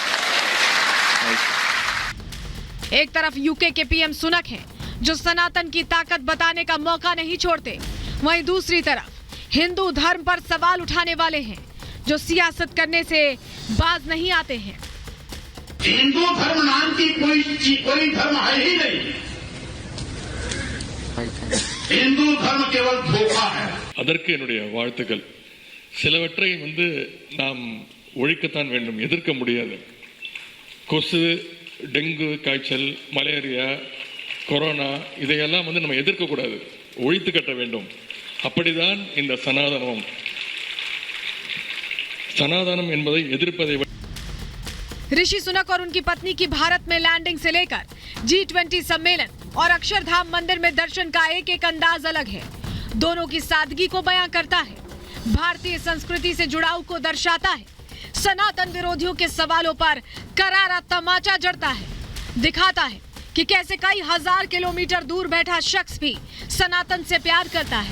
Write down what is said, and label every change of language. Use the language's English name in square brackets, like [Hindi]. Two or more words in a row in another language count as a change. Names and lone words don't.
[Hindi] एक तरफ यूके के पीएम सुनक हैं, जो सनातन की ताकत बताने का मौका नहीं छोड़ते, वहीं दूसरी तरफ हिंदू धर्म पर सवाल उठाने वाले हैं, जो सियासत करने से बाज नहीं आते हैं। हिंदू धर्म नाम की कोई धर्म है ही नहीं। हिंदू धर्म केवल धोखा है। [Tamil] அதற்கு என்னுடைய வாழ்த்துக்கள். சிலவற்றை நாம் ஒழிக்கத்தான் வேண்டும், எதிர்க்க முடியாது. கொசு, டெங்கு காய்ச்சல், மலேரியா, கொரோனா இதையெல்லாம் நம்ம எதிர்க்க கூடாது, ஒழித்து கட்ட வேண்டும். அப்படிதான் இந்த சனாதனம். சனாதனம் என்பதை எதிர்ப்பதை [Hindi] ऋषि सुनक और उनकी पत्नी की भारत में लैंडिंग से लेकर G20 सम्मेलन और अक्षरधाम मंदिर में दर्शन का एक एक अंदाज अलग है। दोनों की सादगी को बयां करता है, भारतीय संस्कृति से जुड़ाव को दर्शाता है, सनातन विरोधियों के सवालों पर करारा तमाचा जड़ता है, दिखाता है कि कैसे कई हजार किलोमीटर दूर बैठा शख्स भी सनातन से प्यार करता है।